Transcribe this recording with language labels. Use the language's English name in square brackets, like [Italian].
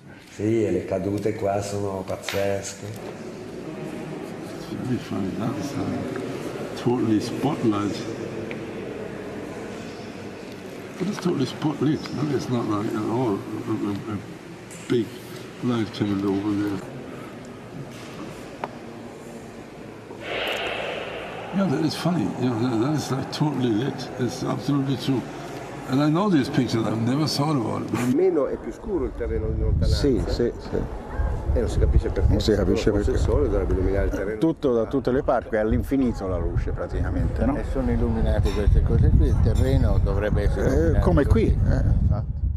[Italian] Sì, e le cadute qua sono pazzesche. [English] It's really funny, that is totally spotlight. But it's totally spotlit, no? It's not like at all a big light coming over there. Yeah, that is funny. You know, that is like totally lit. It's absolutely true. And I know these pictures, I've never thought about it. [Italian] Meno è più scuro il terreno in lontananza. Sì. E non si capisce perché. Non si capisce perché. Il sole dovrebbe illuminare il terreno. Tutto da tutte le parti, è all'infinito la luce praticamente, no? E sono illuminate queste cose qui, il terreno dovrebbe essere illuminato come qui. Infatti.